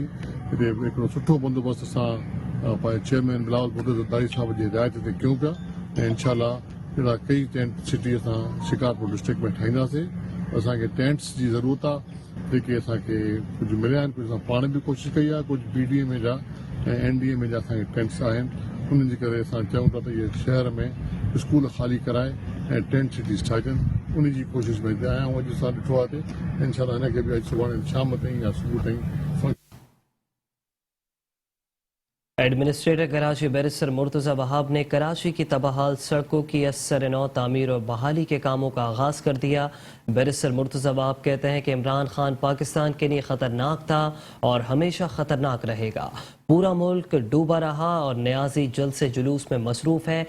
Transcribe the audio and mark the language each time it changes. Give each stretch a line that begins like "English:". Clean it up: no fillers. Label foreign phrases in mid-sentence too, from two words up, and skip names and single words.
Sindhi: हिते हिकिड़ो सुठो बंदोबस्तु असां पंहिंजे चेयरमैन बिलावल भुट्टो ज़रदारी साहिब जी हिदायत ते कयूं पिया ऐं इनशाला अहिड़ा कई
English: tent city
Sindhi: असां शिकारपुर डिस्ट्रिक्ट में ठाहींदासीं। असांखे टेंट्स जी ज़रूरत आहे, जेके असांखे कुझु मिलिया आहिनि, कुझु असां पाण बि कोशिशि कई आहे, कुझु BDA में जा ऐं NDA में जा असांखे टेंट्स आहिनि। उन्हनि जे करे असां चऊं था त इहे शहर में
Urdu: اسکول خالی کرائے
Sindhi: ऐं 10 cities ठाहिजनि उन जी कोशिशि में आहियां हूअं अॼु असां ॾिठो आहे त इनशाला हिनखे बि अॼु सुभाणे शाम ताईं या सुबुह ताईं
Urdu: ایڈمنسٹریٹر کراچی بیرسٹر مرتضیٰ وہاب نے کراچی کی تباہ حال سڑکوں کی ازسر نو تعمیر اور بحالی کے کاموں کا آغاز کر دیا. بیرسٹر مرتضیٰ وہاب کہتے ہیں کہ عمران خان پاکستان کے لیے خطرناک تھا اور ہمیشہ خطرناک رہے گا. پورا ملک ڈوبا رہا اور نیازی جلد سے جلوس میں مصروف ہے.